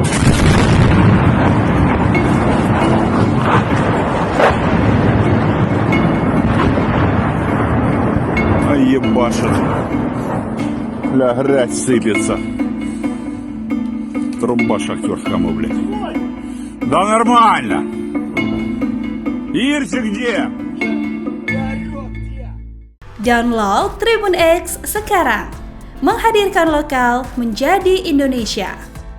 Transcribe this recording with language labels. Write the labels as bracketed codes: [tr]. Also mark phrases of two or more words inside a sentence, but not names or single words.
[ru] А ебашит. Ля, грязь сыпется. Труба шахтерскому, блядь. Да нормально. Ирси где? [id] Download Tribun X sekarang, menghadirkan lokal menjadi Indonesia.